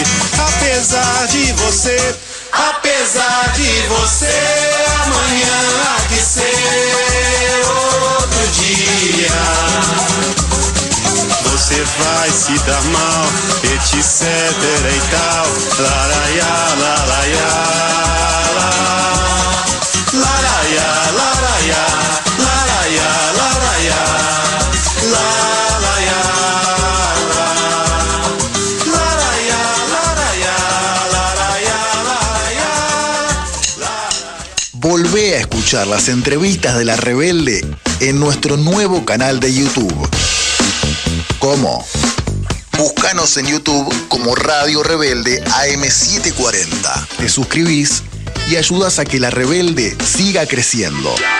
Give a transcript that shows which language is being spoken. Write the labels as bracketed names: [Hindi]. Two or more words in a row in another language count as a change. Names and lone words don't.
[Portuguese] Apesar de você, amanhã há de ser outro dia. Você vai se dar mal, etc e tal. Laraiá, laraiá, laraiá, laraiá, laraiá, laraiá, laraiá, laraiá, laraiá, laraiá. [Spanish] Volvé a escuchar las entrevistas de La Rebelde en nuestro nuevo canal de YouTube. ¿Cómo? Búscanos en YouTube como Radio Rebelde AM740. Te suscribís y ayudas a que La Rebelde siga creciendo.